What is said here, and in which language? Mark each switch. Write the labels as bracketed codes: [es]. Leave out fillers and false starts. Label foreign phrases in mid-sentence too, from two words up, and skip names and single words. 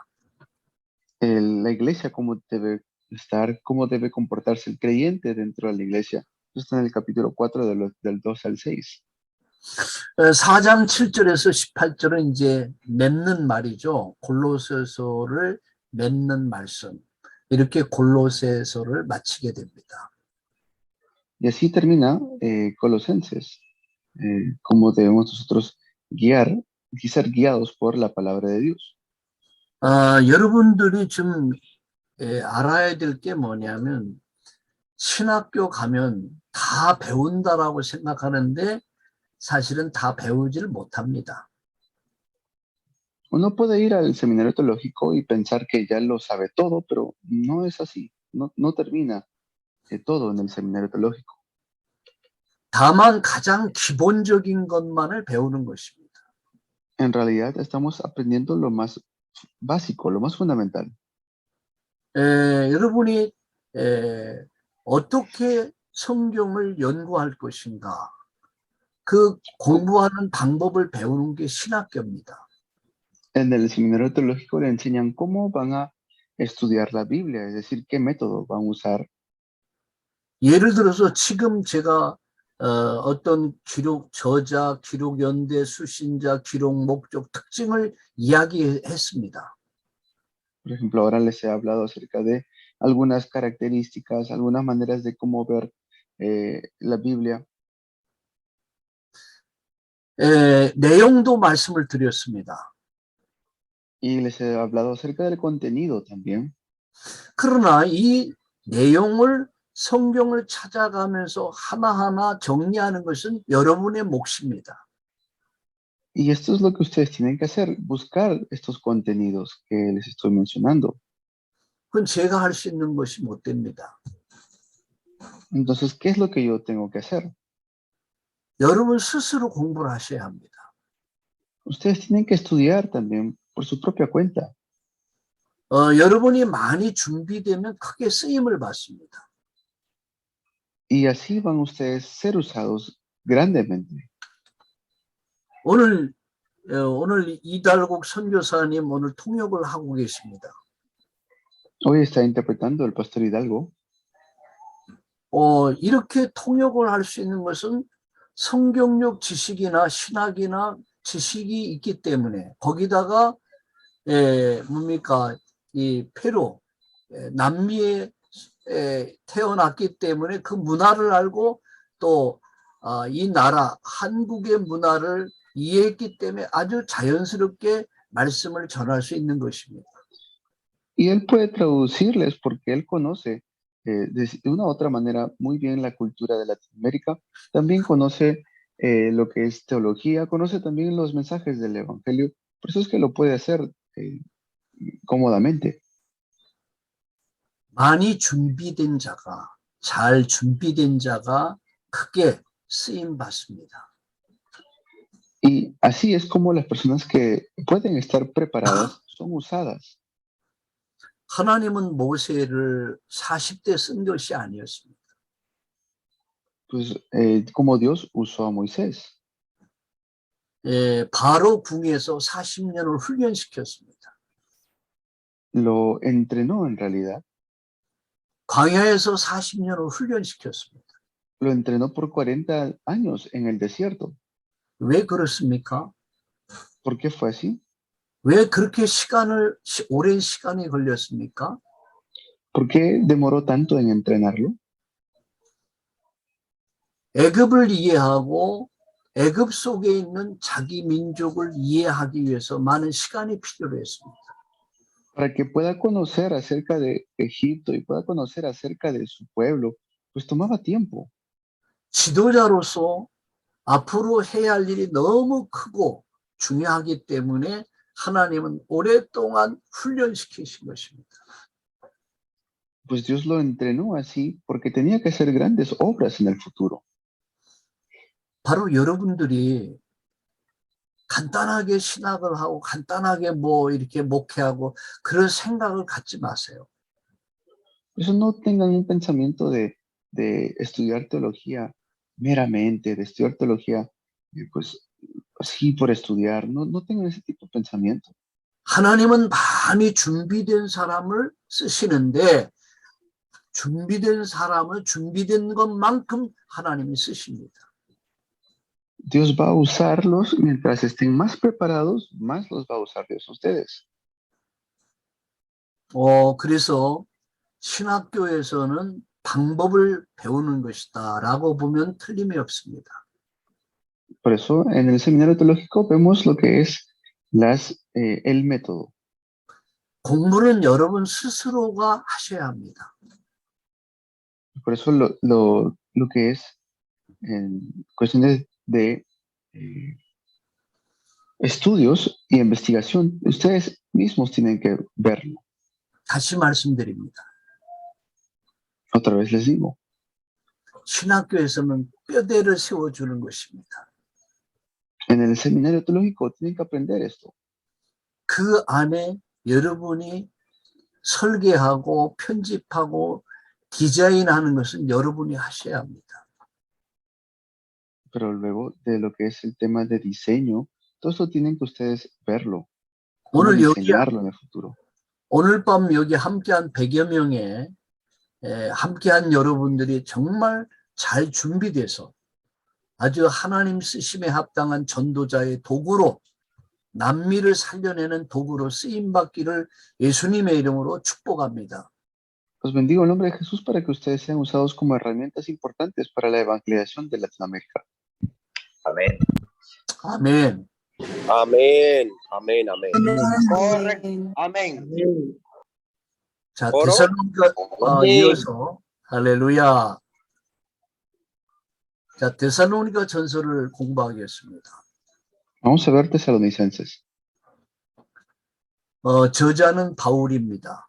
[es] La iglesia, cómo debe estar, cómo debe comportarse el creyente dentro de la iglesia. Esto está en el capítulo 4 del 2 al 6. [ko] 4장 7절에서 18절은 이제 맺는 말이죠. 골로새서를 맺는 말씀. 이렇게 골로새서를 마치게 됩니다. [es] Y así termina Colosenses, cómo debemos nosotros ser guiados por la palabra de Dios. [ko] 여러분들이 좀 알아야 될 게 뭐냐면 신학교 가면 다 배운다라고 생각하는데 사실은 다 배우질 못합니다. [es] Uno puede ir al seminario teológico y pensar que ya lo sabe todo, pero no es así. No termina todo en el seminario teológico. [ko] 다만 가장 기본적인 것만을 배우는 것입니다. [es] En realidad estamos aprendiendo lo más básico, lo más fundamental. [ko] 여러분이 어떻게 성경을 연구할 것인가? 그 공부하는 방법을 배우는 게 신학교입니다. [es] En el seminario teológico le enseñan cómo van a estudiar la Biblia, es decir, qué método van a usar. [ko] 예를 들어서 지금 제가 어떤 기록 저자, 기록 연대, 수신자, 기록 목적 특징을 이야기했습니다. [es] Por ejemplo, ahora les he hablado acerca de algunas características, algunas maneras de cómo ver la Biblia. [ko] 내용도 말씀을 드렸습니다. [es] Y les he hablado acerca del contenido también. [ko] 그러나 이 내용을 성경을 찾아가면서 하나하나 정리하는 것은 여러분의 몫입니다. [es] Y esto es lo que ustedes tienen que hacer, buscar estos contenidos que les estoy mencionando. [ko] 그건 제가 할 수 있는 것이 못 됩니다. [es] Entonces, ¿qué es lo que yo tengo que hacer? [ko] 여러분 스스로 공부를 하셔야 합니다. [es] Ustedes tienen que estudiar también por su propia cuenta. [ko] 여러분이 많이 준비되면 크게 쓰임을 받습니다. [es] Y así van ustedes a ser usados grandemente. [ko] 오늘 오늘 이달국 선교사님 오늘 통역을 하고 계십니다. [es] Hoy está interpretando el pastor Hidalgo. [ko] 이렇게 통역을 할 수 있는 것은 성경적 지식이나 신학이나 지식이 있기 때문에 거기다가 뭡니까 이 페루 남미에 태어났기 때문에 그 문화를 알고 또 이 나라 한국의 문화를 이해했기 때문에 아주 자연스럽게 말씀을 전할 수 있는 것입니다. [es] Y él puede traducirles porque él conoce de una u otra manera muy bien la cultura de Latinoamérica. También conoce lo que es teología, conoce también los mensajes del Evangelio. Por eso es que lo puede hacer cómodamente. [ko] 많이 준비된 자가, 잘 준비된 자가 크게 쓰임 받습니다. [es] Y así es como las personas que pueden estar preparadas son usadas. [ko] 하나님은 모세를 40대 쓴 것이 아니었습니다. [es] Pues como Dios usó a Moisés. [ko] 바로 궁에서 40년을 훈련시켰습니다. [es] Lo entrenó en realidad. [ko] 광야에서 40년을 훈련시켰습니다. [es] Lo entrenó por 40 años en el desierto. [ko] 왜 그렇습니까? [es] ¿Por qué fue así? [ko] 왜 그렇게 오랜 시간이 걸렸습니까? [es] ¿Por qué demoró tanto en entrenarlo? [ko] 애굽을 이해하고 애굽 속에 있는 자기 민족을 이해하기 위해서 많은 시간이 필요로 했습니다. [es] Para que pueda conocer acerca de Egipto y pueda conocer acerca de su pueblo, pues tomaba tiempo. [ko] 지도자로서 앞으로 해야 할 일이 너무 크고 중요하기 때문에 하나님은 오랫동안 훈련시키신 것입니다. [es] Pues Dios lo entrenó así porque tenía que hacer grandes obras en el futuro. [ko] 바로 여러분들이 간단하게 신학을 하고 간단하게 뭐 이렇게 목회하고 그런 생각을 갖지 마세요. [es] Por eso no tengan un pensamiento de estudiar teología meramente, de estudiar teología pues así por estudiar. No tengan ese tipo de pensamiento. [ko] 하나님은 많이 준비된 사람을 쓰시는데 준비된 사람을 준비된 것만큼 하나님이 쓰십니다. [es] Dios va a usarlos mientras estén más preparados, más los va a usar Dios a ustedes. [ko] 그래서 신학교에서는 방법을 배우는 것이다라고 보면 틀림이 없습니다. [es] Por eso en el seminario teológico vemos lo que es el método. [ko] 공부는 여러분 스스로가 하셔야 합니다. [es] Por eso lo que es en cuestiones de estudios y investigación, ustedes mismos tienen que verlo. [ko] 다시 말씀드립니다. [es] Otra vez les digo, [ko] 신학교에서는 뼈대를 세워주는 것입니다. [es] en el seminario teológico tienen que aprender esto. [ko] 그 안에 여러분이 설계하고 편집하고 디자인하는 것은 여러분이 하셔야 합니다. [es] Pero luego de lo que es el tema de diseño, todo eso tienen que ustedes verlo, cómo [ko] 오늘 여기 [es] diseñarlo en el futuro. [ko] 오늘 밤 여기 함께한 100여 명의 함께한 여러분들이 정말 잘 준비돼서 아주 하나님 쓰심에 합당한 전도자의 도구로 남미를 살려내는 도구로 쓰임받기를 예수님의 이름으로 축복합니다. [es] Los bendigo en nombre de Jesús para que ustedes sean usados como herramientas importantes para la evangelización de Latinoamérica. Amén. [ko] 아멘. [es] Amén. Amén. Amén. Correcto. Amén. [ko] 자, 어로? 데살로니가 아멘. 이어서 할렐루야. 자, 데살로니가 전서를 공부하겠습니다. [es] Vamos a ver Tesalonicenses. [ko] 저자는 바울입니다.